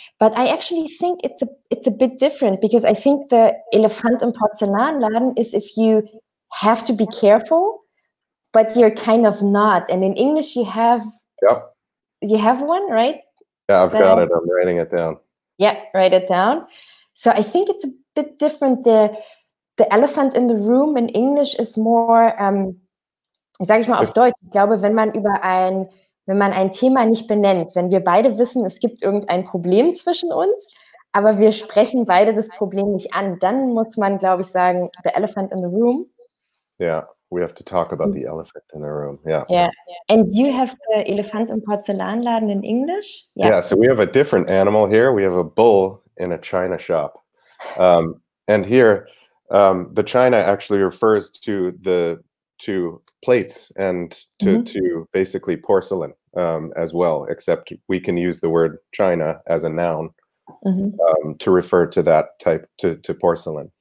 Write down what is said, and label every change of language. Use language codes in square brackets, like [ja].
[en] But I actually think it's a bit different, because I think the Elefant im Porzellanladen is if you have to be careful, but you're kind of not. And in English you have one, right? Yeah, I've got it. I'm writing it down. Yeah, write it down. So I think it's a bit different. The elephant in the room in English is more, [de] sage ich mal auf Deutsch, ich glaube, wenn man ein Thema nicht benennt, wenn wir beide wissen, es gibt irgendein Problem zwischen uns, aber wir sprechen beide das Problem nicht an, dann muss man, glaube ich, sagen, [en] the elephant in the room. Yeah, we have to talk about the elephant in the room. Yeah. Yeah. And you have the Elefant im Porzellanladen in English? Yeah, so we have a different animal here. We have a bull in a china shop. And here, the china actually refers to plates and to basically porcelain as well, except we can use the word china as a noun to refer to that type, to porcelain.